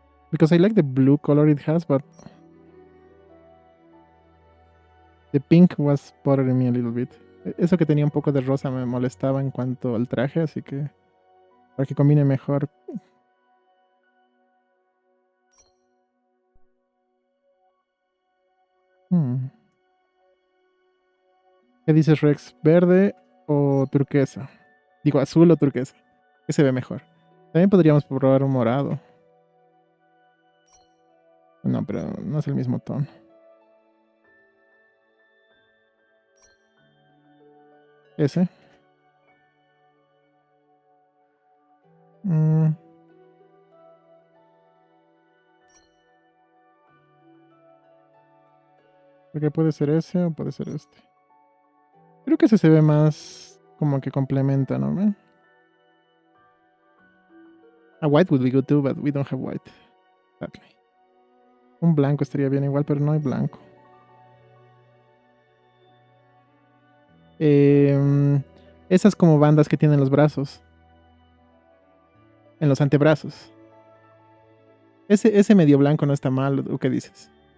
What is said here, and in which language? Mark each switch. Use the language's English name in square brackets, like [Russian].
[English] Because I like the blue color it has, but the pink was bothering me a little bit. [Spanish] Eso que tenía un poco de rosa me molestaba en cuanto al traje, así que para que combine mejor. ¿Qué dices, Rex? ¿Verde o turquesa? Digo, azul o turquesa. ¿Qué se ve mejor? También podríamos probar un morado. No, pero no es el mismo tono. Ese. Porque puede ser ese o puede ser este. Creo que ese se ve más como que complementa, ¿no? [English] A white would be good too, but we don't have white. Sadly. [Spanish] Un blanco estaría bien igual, pero no hay blanco. Esas como bandas que tienen los brazos. En los antebrazos. Ese medio blanco no está mal, ¿o qué dices?